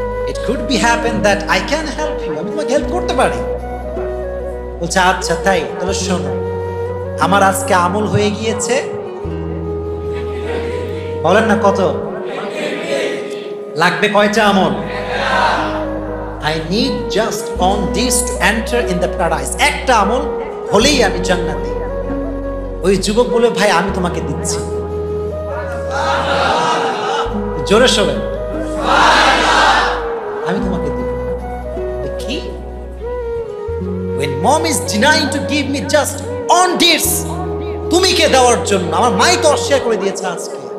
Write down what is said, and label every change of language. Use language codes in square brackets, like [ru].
[en] it could be happen that I can help you, [bn] আমি তোমাকে help করতে পারি। বলছে আচ্ছা তাই, তাহলে শোনো, আমার আজকে আমল হয়ে গিয়েছে, বলেন না কত লাগবে, কয়টা আমল? [en] I need just on this to enter in the paradise. [bn] একটা আমল হলেই আমি জান্নাতে। ওই যুবক বলে ভাই আমি তোমাকে দিচ্ছি, জোরে শোনেন, আমি তোমাকে দিব। কি? [en] When mom is denying to give me just on this, [bn] তুমি কে দেওয়ার জন্য, আমার মাই তো অস্বীকার করে দিয়েছে আজকে।